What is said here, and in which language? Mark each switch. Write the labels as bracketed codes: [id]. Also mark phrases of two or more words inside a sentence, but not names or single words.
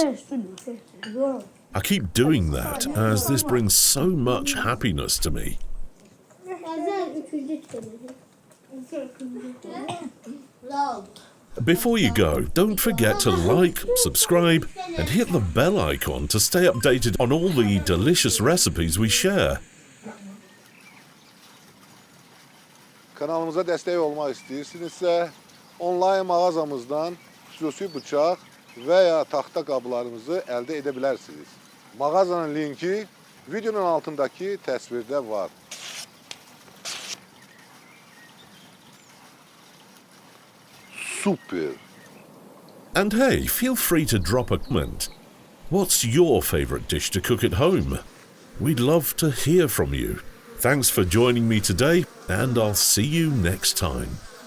[en] I keep doing that as this brings so much happiness to me. Before you go, don't forget to like, subscribe, and hit the bell icon to stay updated on all the delicious recipes we share. [az] Kanalımıza destek olmak istəyirsinizsə, online mağazamızdan xüsusi bıçaq və ya taxta qablarımızı əldə edə bilərsiniz. Mağazanın linki videonun altındakı təsvirdə var. Super. [en] And hey, feel free to drop a comment. What's your favorite dish to cook at home? We'd love to hear from you. Thanks for joining me today, and I'll see you next time.